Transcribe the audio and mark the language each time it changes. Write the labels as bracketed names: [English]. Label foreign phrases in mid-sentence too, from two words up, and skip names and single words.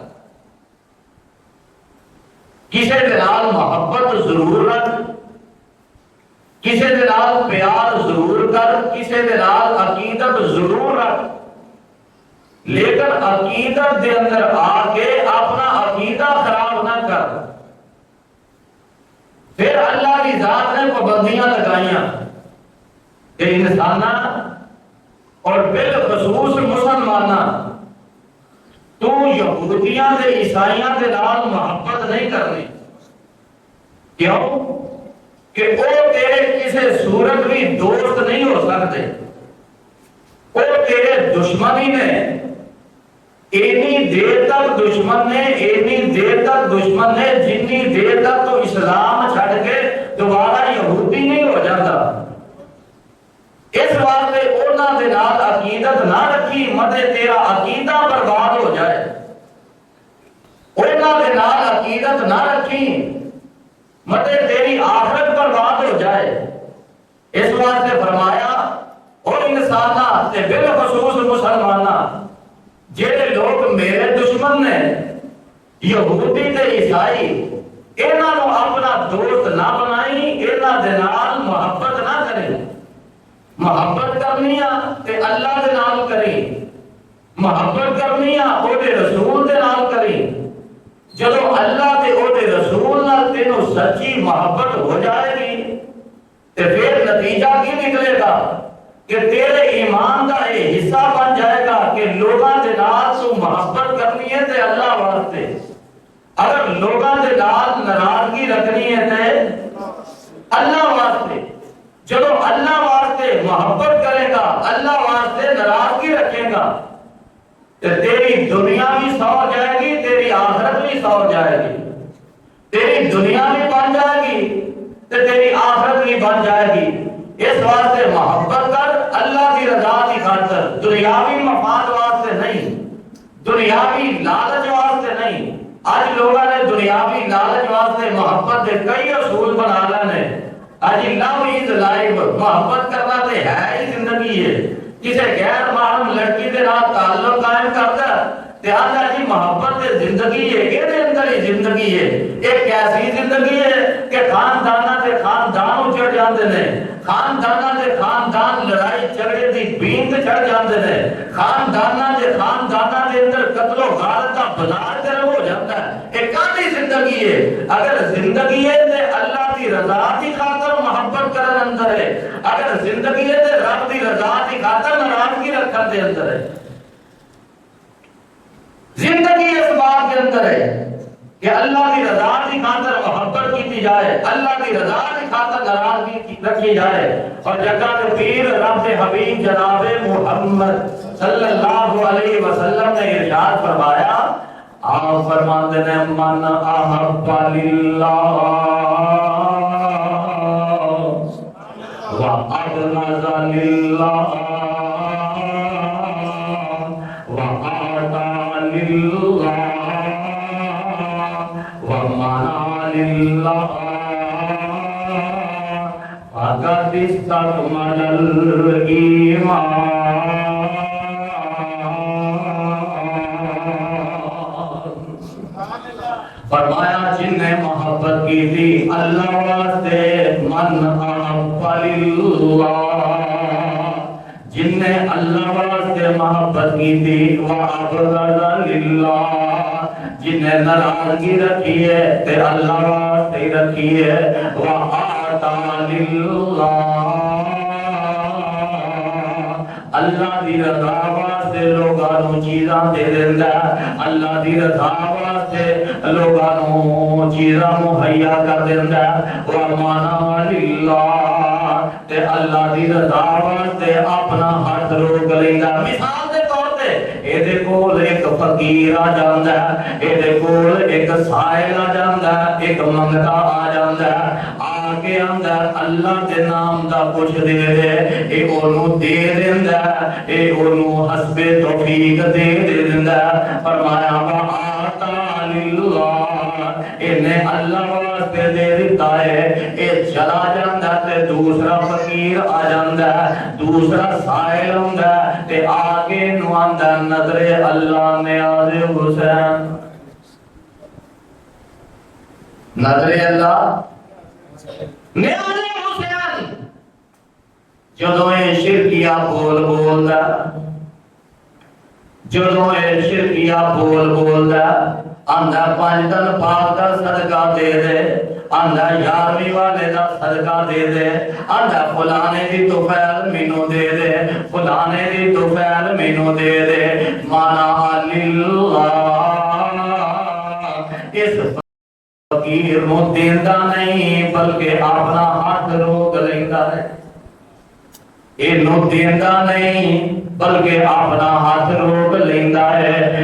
[Punjabi] کسی دے نال محبت ضرور رکھ، کسی دے نال پیار ضرور کر، کسی دے نال عقیدت ضرور رکھ، لیکن عقیدت دے اندر آ کے اپنا عقیدہ خراب نہ کر۔ پھر اللہ کی ذات نے پابندیاں لگائیاں کہ انساناں اور بالخصوص مسلماناں تو یہودیاں دے عیسائیاں دے نال محبت نہیں کرنی۔ [Urdu] کیوں کہ وہ تیرے کبھی دوست نہیں ہو سکتے، وہ تیرے دشمن ہی نے۔ [Punjabi] اینی دیر تک دشمن نے جنی دیر تک تو اسلام چھڑ کے دوبارہ یہودی نہیں ہو جاتا۔ اس واسطے انہاں دے نال عقیدت نہ رکھی متے تیرا عقیدہ برباد ہو جائے، انہاں دے نال عقیدت نہ رکھی متے تیری آخرت برباد ہو جائے۔ اس واسطے فرمایا اور انساناں تے بالخصوص مسلماناں جڑے لوگ میرے دشمن نے یہودی تے عیسائی، انہاں نو اپنا دوست نہ بنائی، انہاں دے نال محبت نہ کریں۔ محبت کرنی تے اللہ دے نال کریں، محبت کرنی او دے رسول دے نال کریں۔ جدو اللہ تے او دے رسول نال تینوں سچی محبت ہو جائے گی تے پھر نتیجہ کی نکلے گا کہ تیرے ایمان کا یہ حصہ بن جائے گا کہ لوگاں دے نال تو محبت کرنی ہے تے اللہ واسطے، اگر لوگاں دے نال ناراضگی رکھنی ہے تے اللہ واسطے۔ جدو اللہ واسطے محبت کرے گا، اللہ واسطے ناراضگی رکھے گا تے تیری دنیا بھی سور جائے گی، تیری آخرت بھی سور جائے گی، تیری دنیا بھی بن جائے گی تے تیری آخرت بھی بن جائے گی۔ اس واسطے محبت کر اللہ کی رضا کی خاطر، دنیاوی مفاد واسطے نہیں، دنیاوی لالچ واسطے نہیں۔ آج لوگوں نے دنیاوی لالچ واسطے محبت کے کئی اصول بنا لینے۔ آج [English] love is life, [Punjabi] محبت کرنا تے ہے ہی زندگی ہے۔ کسی غیر محرم لڑکی کے نال تعلق قائم کرتا تے آندا جی محبت تے زندگی ہے، اے دے اندر ہی زندگی ہے۔ ایک ایسی زندگی ہے کہ خانداناں تے خاندان اجڑ جاندے نے، خانداناں تے خاندان لڑائی جھگڑے دی بیند چڑھ جاندے نے، خانداناں دے اندر قتل و غارت دا بازار گرم ہو جاتا ہے۔ ایک کاہدی زندگی ہے؟ اگر زندگی ہے تے اللہ دی رضا دی خاطر محبت کرن اندر ہے، اگر زندگی ہے تے رب دی رضا دی خاطر ناراضگی رکھن دے اندر ہے۔ [Urdu] زندگی اس بات کے اندر ہے کہ اللہ کی رضا کی خاطر محبت کی جائے، اللہ کی رضا کی خاطر ناراضگی رکھی جائے۔ اور جگہ کے پیر رب حبیب جناب محمد صلی اللہ علیہ وسلم نے ارشاد فرمایا، آپ فرماتے ہیں [Arabic] من احب للہ وابغض للہ وآتى للہ ومنع للہ فقد استكمل الإيمان۔ [Punjabi] فرمایا جن نے محبت کی تھی اللہ واسطے، [Arabic] من احب للہ، [Punjabi] جن نے اللہ واسطے محبت کی تھی، [Arabic] وابغض للہ، [Punjabi] جن نے ناراضگی رکھی ہے تے اللہ واسطے رکھی ہے، [Arabic] وآتى للہ، [Punjabi] اللہ دی رضا واسطے لوگاں نوں چیزاں دے دیندا ہے، اللہ دی رضا واسطے لوگاں نوں چیزاں مہیا کر دیندا ہے، [Arabic] ومنع للہ، [Punjabi] تے اللہ دی رضا واسطے اپنا ہاتھ روک لیندا۔ مثال دے طور تے اے دے کول ایک فقیر آ جاندا ہے، اے دے کول ایک سائل آ جاندا ہے، ایک منگتا آ جاندا ہے، کے اندر اللہ دے نام دا کچھ دے دے، اے اونوں دے دیندا ہے، اے اونوں حسب توفیق دے دیندا ہے۔ فرمایا [Arabic] وآتى للہ، [Punjabi] اے اللہ واسطے دے دیتا ہے، اے چلا جاندا تے دوسرا فقیر آ جاندا ہے، دوسرا سائل ہوندا ہے تے آگے نو آندا نظر اللہ نیاز حسین، نظر اللہ نیاز حسین۔ جدوں اے شرکیہ بول بولدا، جدوں اے شرکیہ بول بولدا، آندا 5 دن پاک دا صدقہ دے دے، آندا 11ویں والے دا صدقہ دے دے، آندا فلانے دی توفیل مینوں دے دے، فلانے دی توفیل مینوں دے دے، [Arabic] مانا للہ، [Punjabi] اس فقیر نو دیندا نہیں بلکہ اپنا ہاتھ روک لیندا ہے۔ اینو دیندا نہیں بلکہ اپنا ہاتھ روک لیندا ہے۔